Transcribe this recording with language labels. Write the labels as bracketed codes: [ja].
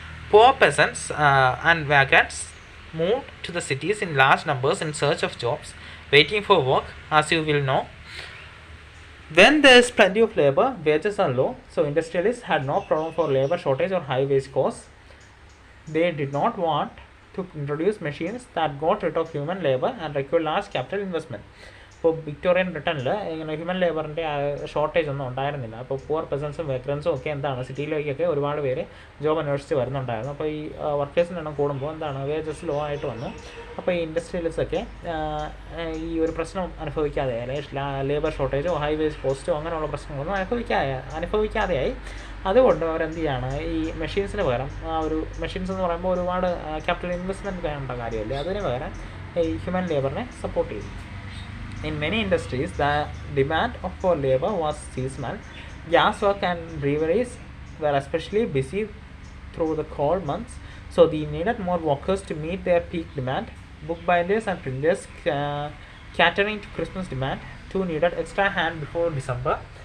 [en] Poor peasants and vagrants moved to the cities in large numbers in search of jobs, waiting for work, as you will know. When there is plenty of labor, wages are low, so industrialists had no problem for labor shortage or high wage costs. They did not want to introduce machines that got rid of human labor and required large capital investment. [ml] ഇപ്പോൾ Victorian ബ്രിട്ടനിൽ ഇങ്ങനെ human ലേബറിൻ്റെ shortage ഒന്നും ഉണ്ടായിരുന്നില്ല. അപ്പോൾ poor പെസൻസും വേഗ്രൻസും ഒക്കെ സിറ്റിയിലേക്കൊക്കെ ഒരുപാട് പേര് job അന്വേഷിച്ച് വരുന്നുണ്ടായിരുന്നു. അപ്പോൾ ഈ വർക്കേഴ്സിൻ്റെ എണ്ണം കൂടുമ്പോൾ വേജസ് ലോ ആയിട്ട് വന്നു. അപ്പോൾ ഈ ഇൻഡസ്ട്രിയലിസ്റ്റൊക്കെ ഈ ഒരു പ്രശ്നം അനുഭവിക്കാതെ, അല്ലെങ്കിൽ ലേബർ ഷോർട്ടേജോ ഹൈ വേജ് കോസ്റ്റോ അങ്ങനെയുള്ള പ്രശ്നങ്ങളൊന്നും അനുഭവിക്കാതെയായി. അതുകൊണ്ട് അവരെന്ത് ചെയ്യാണ്, ഈ മെഷീൻസിന് പകരം ഒരു മെഷീൻസ് എന്ന് പറയുമ്പോൾ ഒരുപാട് ക്യാപിറ്റൽ ഇൻവെസ്റ്റ്മെൻറ്റ് വേണ്ട കാര്യമല്ലേ, അതിന് പകരം ഈ ഹ്യൂമൻ ലേബറിനെ സപ്പോർട്ട് ചെയ്തു. [en] In many industries, the demand for labor was seasonal. Gas work and breweries were especially busy through the cold months, so they needed more workers to meet their peak demand. Bookbinders and printers catering to Christmas demand too needed extra hand before December.